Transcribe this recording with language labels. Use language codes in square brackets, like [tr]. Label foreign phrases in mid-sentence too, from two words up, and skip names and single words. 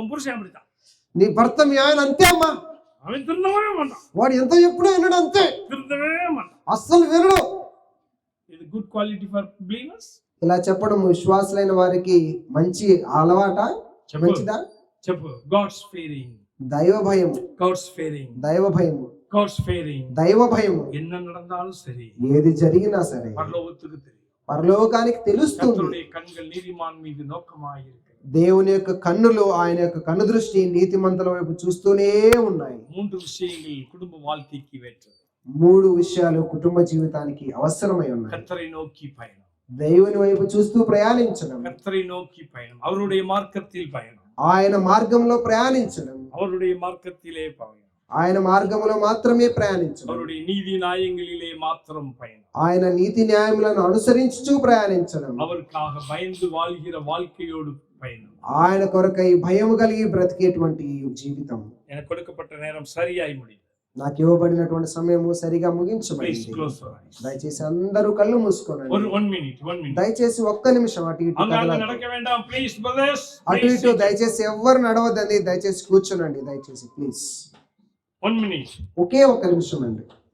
[te] నీ భర్త మీ ఆయన అంతే అమ్మా, వాడు ఎంత ఎప్పుడూ వినడు, అంతే అస్సలు వినడు. [en] ఇది good quality for believers. [te] ఇలా చెప్పడం విశ్వాసులైన వారికి మంచి అలవాట, మంచిదా? [en] చెప్పు. God's fearing, [te] దైవ భయం. [en] God's fearing, [te] దైవ భయము. [en] God's fearing, [te] దైవ భయము. [ta] என்ன நடந்தாலும் சரி, [te] ఏది జరిగినా సరే [ta] పరలోకத்துக்கு தெரியும், [te] పరలోకానికి తెలుస్తుంది. [ta] கர்த்தருடைய கண்கள் நீதிமான் மீது நோக்கமாயிருக்கிறது. [te] దేవుని యొక్క కన్నులు, ఆయన యొక్క కన్ను దృష్టి నీతిమంతుల వైపు చూస్తూనే ఉన్నాయి. [ta] 3 விஷயங்கள் குடும்ப வாழ்க்கைக்கு ஏற்றது. [te] 3 విషయాలు కుటుంబ జీవితానికి అవసరమై ఉన్నాయి. [ta] கர்த்தரை நோக்கி பயணம், [te] దేవుని వైపు చూస్తూ ప్రయాణించడం. [ta] கர்த்தரை நோக்கி பயணம், அவருடைய మార్గத்தில் பயணம், [te] ఆయన మార్గంలో ప్రయాణించడం. [ta] அவருடைய మార్గத்திலே பயணம், [te] ఆయన మార్గంలో మాత్రమే ప్రయాణించడం. [ta] அவருடைய நீதி நியாயங்களிலே மாத்திரம் பயணம், [te] ఆయన నీతి న్యాయములను అనుసరించుచూ ప్రయాణించడం. [ta] அவருக்காக பயந்து வாழ்கிற வாழ்க்கையோடு பயணம். [te] ఆయన కొరకై భయము కలిగి బ్రతికేటువంటి జీవితం. [ta] எனக்கு கொடுக்கப்பட்ட நேரம் சரியாய் முடியும். [te] నాకు ఇవ్వబడినటువంటి సమయము సరిగా ముగించబడింది. దయచేసి అందరూ కళ్ళు మూసుకోండి. దయచేసి ఒక్క నిమిషం అటు ఇటు అటు ఇటు దయచేసి ఎవ్వరు నడవద్దండి. దయచేసి కూర్చోనండి దయచేసి ప్లీజ్. ఒకే ఒక్క నిమిషం అండి.